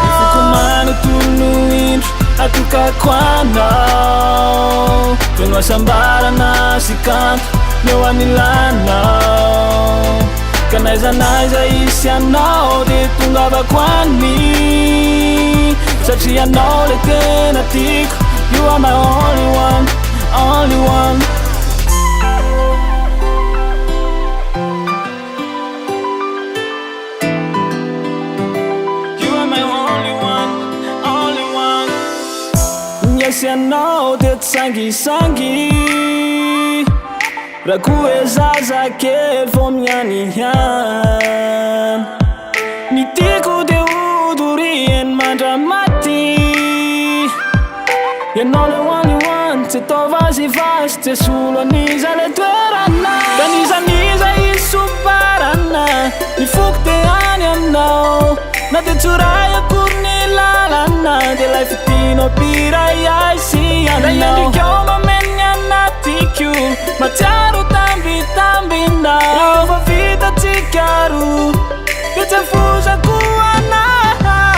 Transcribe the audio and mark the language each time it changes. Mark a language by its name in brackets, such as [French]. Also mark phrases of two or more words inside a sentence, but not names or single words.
[Malagasy] Foko manontolo indro atokako anao, tono asambarana sy kanto neo anilanao, ka naizanaiza isy anao de tongavako any, satria anao le tena tiako. [English] You are my only one, only one. You are my only one, only one. [Malagasy] Niasy anao de tsangisangy, raha koa hoe zazakely vo mianiany, ny tiako de hodoriny mandramaty. Ianao le [English] only one, [Malagasy] tsy atao vazivazy, tsy solo aniza le toerana. Kanizaniza isoparana mifoko te any aminao, na de tsoray akory ny lalana de lay fitinao piray ay sy anao. Naendrikao mameny anatiko matsiaro tambitambinao, rehefa vitatsika ro fitsafozako anao.